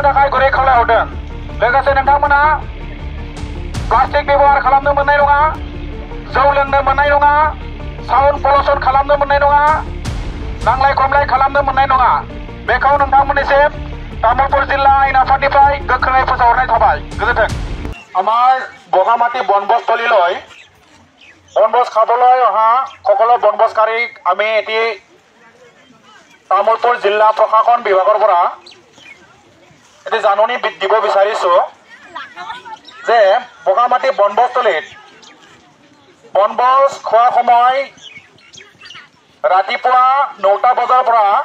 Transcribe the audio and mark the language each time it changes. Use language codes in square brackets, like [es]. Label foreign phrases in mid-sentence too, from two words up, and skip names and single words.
[brx] थाखाय गुरै खावलायहरदों लोगोसे नोंथांमोना प्लास्टिक व्यवहार खालामनो मोननाय नङा जौ लोंनो मोननाय नङा [en] sound pollution [brx] खालामनो मोननाय नङा नांलाय खमलाय खालामनो मोननाय नङा बेखौ नोंथांमोननिसिम तामुलपुर जिल्ला आयेन आफादनिफ्राय गोख्रोङै फोसावहरनाय थाबाय गोजोन्थों [as] আমাৰ বগামাটি বনভোজস্থলীলৈ বনভোজ খাবলৈ অহা সকলো বনভোজকাৰীক আমি এটি তামুলপুৰ জিলা প্ৰশাসন বিভাগৰ পৰা এটি জাননী দিব বিচাৰিছো যে বগামাটি বনভোজস্থলীত বনভোজ খোৱাৰ সময় ৰাতিপুৱা 9টা বজাৰ পৰা